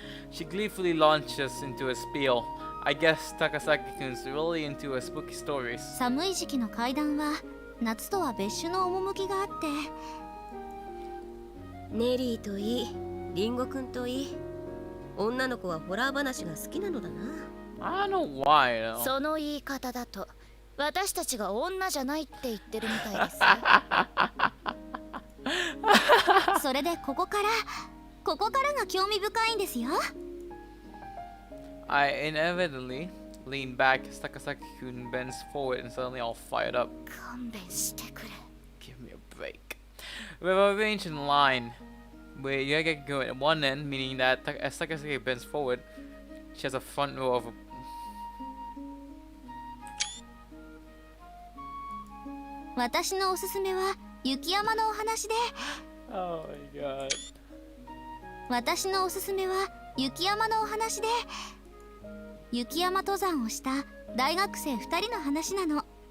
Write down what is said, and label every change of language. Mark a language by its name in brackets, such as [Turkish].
[English] She gleefully launches into a spiel. I guess Takasaki-kun's really into her spooky stories. [Japanese] 寒い時期の階段は夏とは別種の趣があって。ネリーといい、リンゴくんといい、女の子はホラー話が好きなのだな。 [English] I don't know why though. [Japanese] その言い方だと私たちが女じゃないって言ってるみたいですよ。それでここからが興味深いんですよ。 [English] I inevitably lean back as Takasaki-kun bends forward and suddenly all fired up. [Japanese] 勘弁してくれ。 [English] Give me a break. We have arranged in line where Yagaki-kun at one end, meaning that as Takasaki bends forward, she has a front row of a... [Japanese] 私のおすすめは雪山のお話で。 [English] Oh my god. [Japanese] 私のおすすめは雪山のお話で、雪山登山をした大学生2人の話なの。